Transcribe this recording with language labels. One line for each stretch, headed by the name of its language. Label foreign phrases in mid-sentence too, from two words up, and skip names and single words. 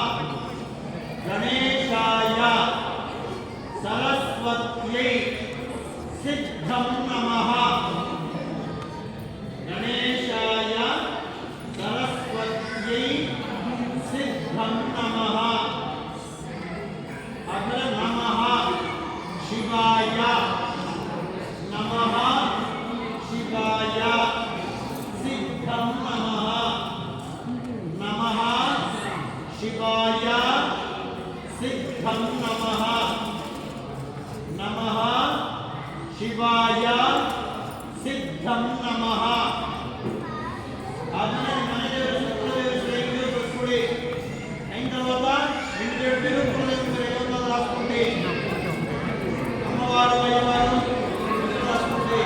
Sanskrit: ಗಣೇಶಾಯ ಸರಸ್ವತ್ಯೈ ಸಿದ್ಧಂ ನಮಃ. ಗಣೇಶಾಯ ಸರಸ್ವತ್ಯೈ ಸಿದ್ಧಂ ನಮಃ. ಆಮೇಲೆ ನಮಃ ಶಿವಾಯ ನಮಃ ಶಿವಾಯ ಸಿದ್ಧಂ ನಮಃ. ನಮಃ ಶಿವಾಯ ಸಿದ್ಧಂ ನಮಃ. ನಮಃ ಶಿವಾಯ ಸಿದ್ಧಂ ನಮಃ.
Kannada: ಆಮೇಲೆ ಮನೆಯ ಬೆಳೆಸ್ಕೊಡಿ.
Telugu: అయిన తర్వాత రెండు తిరుపతి రాసుకోండి. అమ్మవారు అయ్యవారు రాసుకోండి.